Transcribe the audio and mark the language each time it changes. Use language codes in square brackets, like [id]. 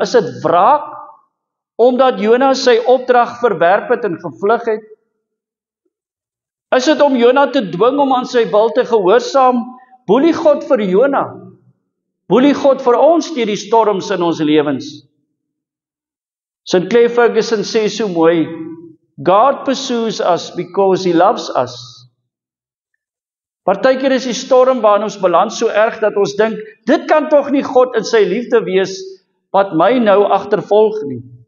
[af] Is dit wraak? Omdat Jona sy opdrag verwerp het en gevlug het? Is dit om Jona te dwing om aan sy wil te gehoorsaam? Boelie God vir Jona? Boelie God vir ons deur die storms in ons lewens? St. Clair Ferguson sê so mooi, [en] God pursues us because He loves us. [af] Partykeer is die storm waarin ons beland so erg dat ons dink, dit kan tog nie God in sy liefde wees wat my nou agtervolg nie.